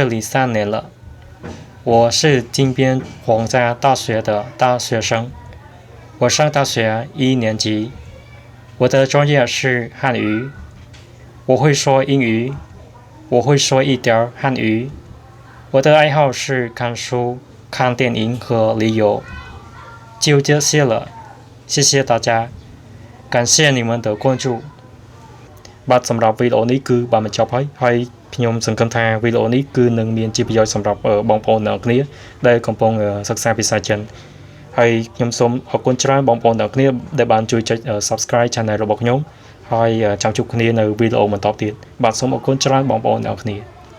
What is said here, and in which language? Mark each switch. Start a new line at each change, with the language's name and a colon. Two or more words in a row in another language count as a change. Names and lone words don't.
Chinese: 里3年了我是金边皇家大学的大学生我上大学1年级我的专业是汉语我会说英语我会说一点汉语我的爱好是看书看电影和旅游就这些了谢谢大家感谢你们的关注
Khmer: បាទសម្រាប់វីដេអូនេះគឺបានបញ្ចប់ហើយខ្ញុំសង្ឃឹមថាវីដេអូនេះគឺនឹងមានជាប្រយោជន៍សម្រាប់បងប្អូនទាំងអស់គ្នាដែលកំពុងសិក្សាភាសាចិនហើយខ្ញុំសូមអរគុណច្រើនបងប្អូនទាំងអស់គ្នាដែលបានជួយចុច
English: Subscribe Channel
Khmer: របស់ខ្ញុំហើយចាំជួបគ្នានៅវីដេអូបន្តទៀតបាទសូមអរគុណច្រើនបងប្អូនទាំងអស់គ្នា